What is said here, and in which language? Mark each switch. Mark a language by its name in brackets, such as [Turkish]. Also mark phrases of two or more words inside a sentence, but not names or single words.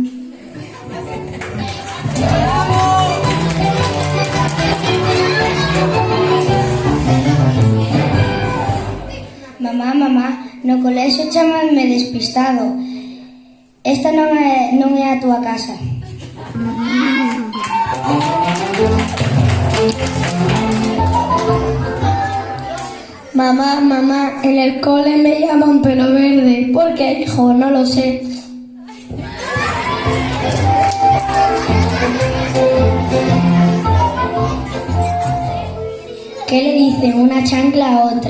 [Galician] Mamá, mamá, no colexio chamanme despistado. Esta non é a túa casa. [Spanish] Mamá, mamá, en el cole me llaman pelo verde. ¿Por qué, hijo? No lo sé. ¿Qué le dicen una chancla a otra?